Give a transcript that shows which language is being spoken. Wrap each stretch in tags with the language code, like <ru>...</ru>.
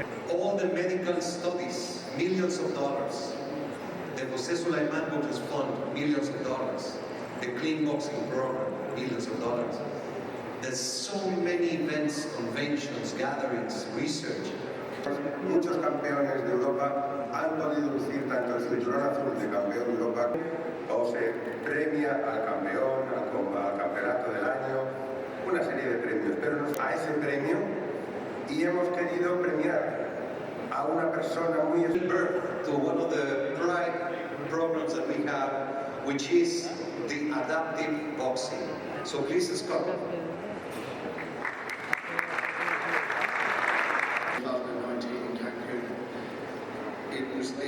<en>All the medical studies, millions of dollars. The Jose Sulaiman Books Fund, millions of dollars. The clean boxing program, millions of dollars. There's so many events, conventions, gatherings, research.</en> <es>Muchos campeones de Europa han podido lucir tanto el cinturón azul de campeón de Europa o se premia al campeón, al campeonato del año, una serie de premios, pero a ese premio y hemos querido premiar a una persona muy</es> <en>birth to one of the pride programs that we have, which is the adaptive boxing. So please come. 2019 in Cancun.</en>